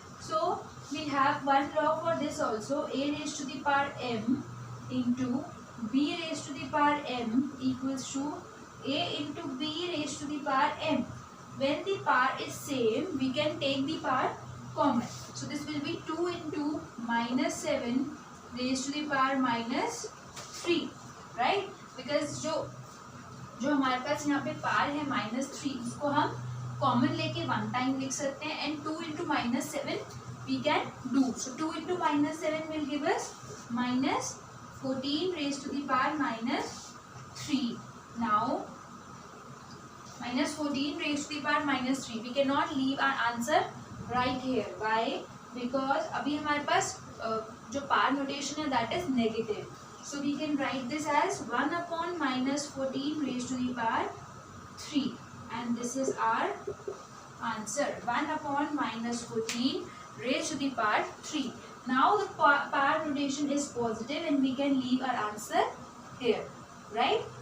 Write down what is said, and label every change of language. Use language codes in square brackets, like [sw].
[en] So we have one law for this also, a raised to the power m into b raised to the power m equals to a into b raised to the power m. When the power is same, we can take the power common. So this will be 2 into minus 7 raised to the power minus 3, right? [hi] Because जो हमारे पास यहाँ पे पार है -3, इसको हम common लेके one time लिख सकते हैं [en] And 2 into -7 we can do. So 2 into -7 will give us -14 raised to the power -3. Now -14 raised to the power -3. We cannot leave our answer right here. Why? Because [hi] अभी हमारे पास जो पार notation है [en] That is negative. So we can write this as 1 upon -14 raised to the power 3, and this is our answer, 1 upon -14 raised to the power 3. Now the power notation is positive and we can leave our answer here, right?